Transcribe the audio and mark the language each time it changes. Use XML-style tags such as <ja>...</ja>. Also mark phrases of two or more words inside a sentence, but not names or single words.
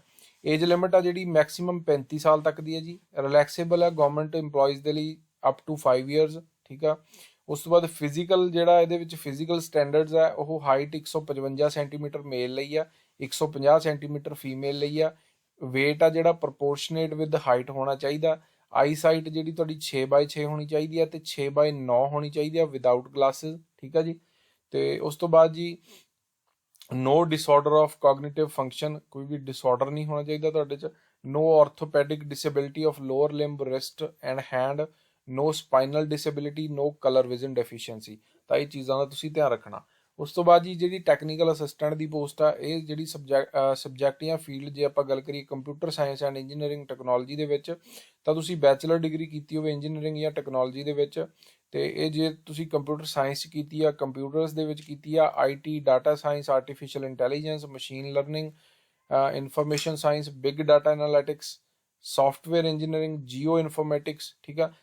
<en>age limit</en> <pa>ਆ ਜਿਹੜੀ ਮੈਕਸਿਮਮ 35 ਸਾਲ ਤੱਕ ਦੀ ਹੈ ਜੀ। ਰਿਲੈਕਸੇਬਲ ਹੈ</pa> <en>government employees</en> <pa>ਦੇ ਲਈ</pa> <en>up to 5 years.</en> <pa>ਠੀਕ ਆ। ਉਸ ਤੋਂ ਬਾਅਦ ਫਿਜ਼ੀਕਲ ਜਿਹੜਾ ਇਹਦੇ ਵਿੱਚ</pa> <en>physical standards</en> <pa>ਹੈ ਉਹ</pa> <en>height 155 centimeter male</en> <pa>ਲਈ ਆ,</pa> <en>150 centimeter female</en> <pa>ਲਈ ਆ, weight ਆ ਜਿਹੜਾ</pa> <en>proportionate with height</en> <pa>ਹੋਣਾ ਚਾਹੀਦਾ। eyesight ਜਿਹੜੀ ਤੁਹਾਡੀ 6/6 ਹੋਣੀ ਚਾਹੀਦੀ ਹੈ ਤੇ 6/9 ਹੋਣੀ ਚਾਹੀਦੀ ਹੈ</pa> <en>without glasses,</en> <pa>ਠੀਕ ਆ ਜੀ। ਤੇ ਉਸ ਤੋਂ ਬਾਅਦ ਜੀ</pa> <en>no disorder of cognitive function,</en> <pa>ਕੋਈ ਵੀ disorder ਨਹੀਂ ਹੋਣਾ ਚਾਹੀਦਾ ਤੁਹਾਡੇ 'ਚ।</pa> <en>no orthopedic disability of lower limb, wrist and hand, no spinal disability, no color vision deficiency।</en> <pa>ਤਾਂ ਇਹ ਚੀਜ਼ਾਂ ਦਾ ਤੁਸੀਂ ਧਿਆਨ ਰੱਖਣਾ। ਉਸ ਤੋਂ ਬਾਅਦ ਜੀ ਜਿਹੜੀ</pa> <en>technical assistant</en> <pa>ਦੀ ਪੋਸਟ ਆ, ਇਹ ਜਿਹੜੀ ਸਬਜੈਕਟ ਜਾਂ ਫੀਲਡ ਜੇ ਆਪਾਂ ਗੱਲ ਕਰੀਏ</pa> <en>computer science and engineering technology</en> <pa>ਦੇ ਵਿੱਚ, ਤਾਂ ਤੁਸੀਂ</pa> <en>bachelor degree</en> <pa>ਕੀਤੀ ਹੋਵੇ ਇੰਜੀਨੀਅਰਿੰਗ ਜਾਂ ਟੈਕਨੋਲੋਜੀ ਦੇ ਵਿੱਚ। ਤੇ ਇਹ ਜੇ ਤੁਸੀਂ</pa> <en>computer science</en> <pa>ਕੀਤੀ ਆ, ਕੰਪਿਊਟਰਸ ਦੇ ਵਿੱਚ ਕੀਤੀ ਆ, IT,</pa> <en>data science, artificial intelligence, machine learning, information science, big data analytics, software engineering, geo informatics,</en> <pa>ਠੀਕ ਆ।</pa>